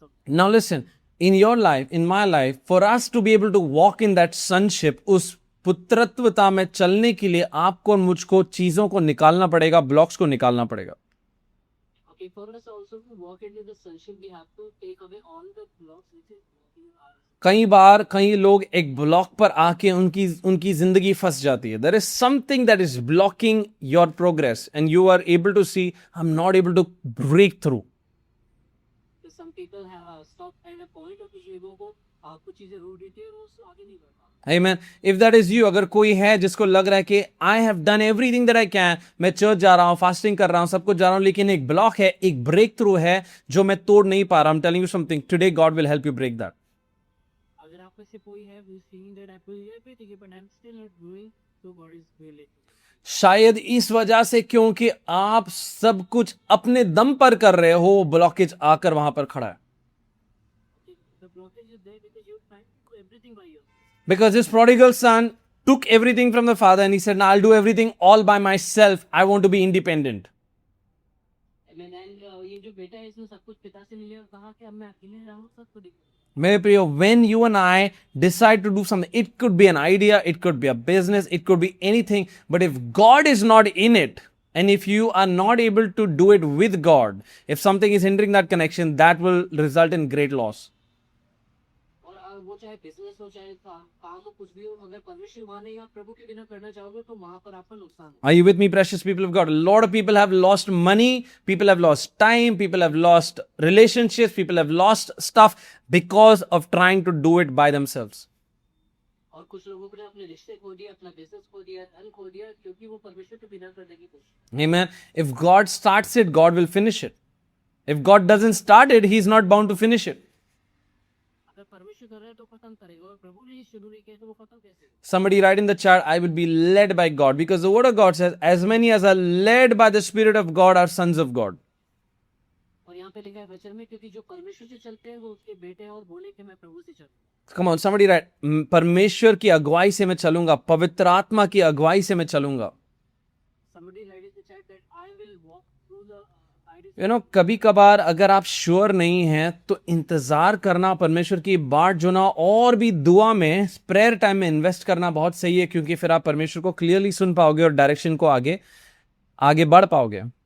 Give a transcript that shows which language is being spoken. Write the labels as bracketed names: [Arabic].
[English] Now listen, in your life, in my life, for us to be able to walk in that sonship, [Hindi] उस पुत्रत्वता में चलने के लिए आपको और मुझको चीजों को निकालना पड़ेगा, ब्लॉक्स को निकालना पड़ेगा। [English] Okay, for us also to walk into the sonship, we have to take away all the blocks which is blocking our. [Hindi] कई बार कई लोग एक ब्लॉक पर आके उनकी जिंदगी फंस जाती है। [English] There is something that is blocking your progress and you are able to see I am not able to break through. Some people have stopped at a point [Hindi] और कुछ लोगों को कुछ चीजें रोक देती है और वो आगे नहीं बढ़ पाते। [English] Amen. If that is you, [Hindi] अगर कोई है जिसको लग रहा है कि [English] I have done everything that I can, [Hindi] मैं चर्च जा रहा हूँ, फास्टिंग कर रहा हूँ, सब कुछ जा रहा हूँ, लेकिन एक ब्लॉक है, एक ब्रेक थ्रू है जो मैं तोड़ नहीं पा रहा। [English] I'm telling you something. Today God will help you break that. [Hindi] अगर आप में से कोई है [English] who is seeing that I do everything but I'm still not doing, so God is really. [Hindi] शायद इस वजह से क्योंकि आप सब कुछ अपने दम पर कर रहे हो, ब्लॉकेज आकर वहां पर खड़ा है। [English] The blockage is there because you're trying to do everything by yourself. Because this prodigal son took everything from the father and he said, "Now I'll do everything all by myself. I want to be independent." Amen. [Hindi] And ये जो बेटा है इसने सब कुछ पिता से मिले और कहा कि अब मैं अकेले रहूं सब कुछ। मेरे प्रियो, [English] when you and I decide to do something, it could be an idea, it could be a business, it could be anything, but if God is not in it, and if you are not able to do it with God, if something is hindering that connection, that will result in great loss. [Hindi] और वो चाहे business हो चाहे काम हो कुछ भी हो, अगर परमेश्वर वहां नहीं आप प्रभु के बिना करना चाहोगे तो वहां पर आपका नुकसान है। [English] Are you with me, precious people of God? A lot of people have lost money, people have lost time, people have lost relationships, people have lost stuff because of trying to do it by themselves. [Hindi] और कुछ लोगों ने अपने रिश्ते खो दिए, अपना business खो दिया, धन खो दिया क्योंकि वो परमेश्वर के बिना करने की कोशिश। [English] Amen. If God starts it, God will finish it. If God doesn't start it, He's not bound to finish it. [Hindi] अगर परमेश्वर कर रहा है तो खत्म करेगा और प्रभु ने शुरू नहीं किया तो वो खत्म कैसे? [English] Somebody write in the chat, I will be led by God, because the word of God says, as many as are led by the Spirit of God are sons of God. [Hindi] और यहाँ पे लिखा है वचन में क्योंकि जो परमेश्वर से चलते हैं वो उसके बेटे हैं और बोले कि मैं प्रभु से चलूं। [English] Come on, somebody write, [Hindi] परमेश्वर की अगुवाई से मैं चलूंगा, पवित्र आत्मा की अगुवाई से मैं चलूंगा। [English] Somebody write in the chat that I will walk through the ideas. [Hindi] कभी कभार अगर आप श्योर नहीं हैं तो इंतजार करना, परमेश्वर की बाट जोना और भी दुआ में, प्रेयर टाइम में इन्वेस्ट करना बहुत सही है, क्योंकि फिर आप परमेश्वर को क्लियरली सुन पाओगे और डायरेक्शन को आगे बढ़ पाओगे।